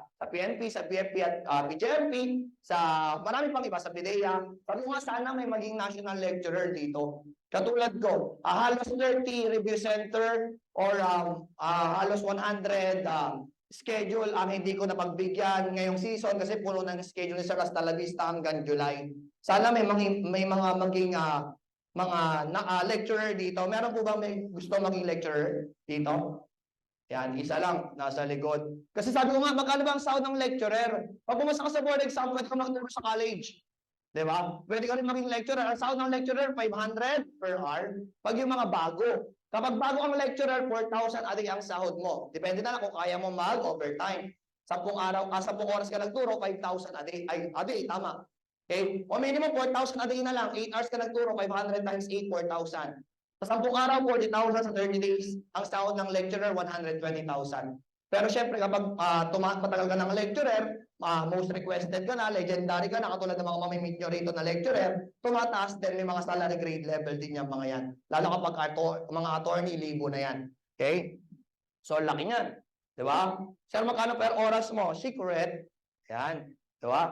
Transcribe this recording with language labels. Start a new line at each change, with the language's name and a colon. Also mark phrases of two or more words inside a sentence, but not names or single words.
Filipino: Sa PNP, sa BFP at PJMP, sa marami pang iba, sa PIDEA. Sabi nga, sana may maging
English: national lecturer
Filipino: dito. Katulad ko, halos 30
English: review center
Filipino: or halos 100 schedule ang hindi ko napagbigyan ngayong season kasi puno ng schedule ni Sir
Spanish: hasta la vista
Filipino: hanggang July. Sana may mga maging lecturer dito. Meron po ba may gusto maging lecturer dito? Yan, isa lang, nasa likod. Kasi sabi ko nga, magkano ba ang sahod ng lecturer? Pag pumasa ka sa board exam, pwede ka magturo sa college. Di ba? Pwede ka rin maging lecturer. Ang sahod ng lecturer, 500
English: per hour.
Filipino: Pag yung mga bago. Kapag bago ang lecturer, 4,000
English: a day
Filipino: ang sahod mo. Depende na lang kung kaya mo mag-overtime. 10 oras ka nagturo, 5,000
English: a day.
Filipino: Ay,
English: a day,
Filipino: tama. Okay? O minimum 4,000
English: a day
Filipino: na lang. 8 hours ka nagturo, 500 times 8, 4,000. Sa 10 araw, 40,000 sa 30 days. Ang sahod ng lecturer, 120,000. Pero syempre, kapag matagal ka ng lecturer,
English: most requested
Filipino: ka na, legendary ka na, katulad ng mga mamimit nyo rito na lecturer, tumataas din, may mga
English: salary grade level
Filipino: din yung mga yan. Lalo kapag mga attorney, libo na yan. Okay? So, laki niyan. Di ba? Sir, magkano per oras mo? Secret. Yan. Di ba?